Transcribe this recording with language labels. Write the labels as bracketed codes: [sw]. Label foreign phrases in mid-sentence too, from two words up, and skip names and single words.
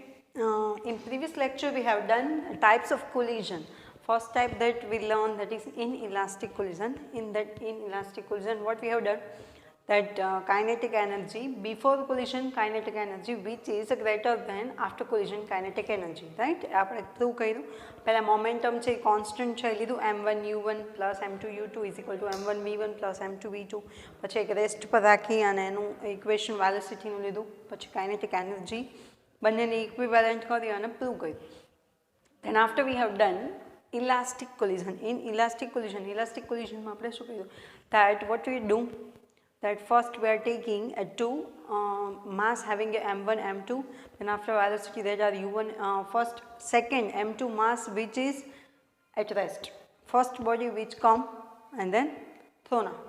[en] In previous lecture, we have done types of collision. First type that we learned, that is inelastic collision. In that inelastic collision, what we have done, that kinetic energy before collision, kinetic energy which is greater than after collision kinetic energy, right? [gu] આપણે શું કર્યું, પહેલા મોમેન્ટમ છે કોન્સ્ટન્ટ છે લીધું [en] m1 u1 plus m2 u2 is equal to m1 v1 plus m2 v2, [gu] પછી એક રેસ્ટ પર રાખી અને એનું ઇક્વેશન વેલોસિટીનું લીધું, પછી [en] kinetic energy [gu] બંનેને ઇક્વિવેલન્ટ કરી અને પ્રૂવ કર્યું. [en] Then after we have done elastic collision. In elastic collision [gu] માં આપણે શું કર્યું, [en] that what we do, that first we are taking a two mass having a m1 m2, then after velocity that are u1 first second m2 mass which is at rest, first body which come and then thrown out.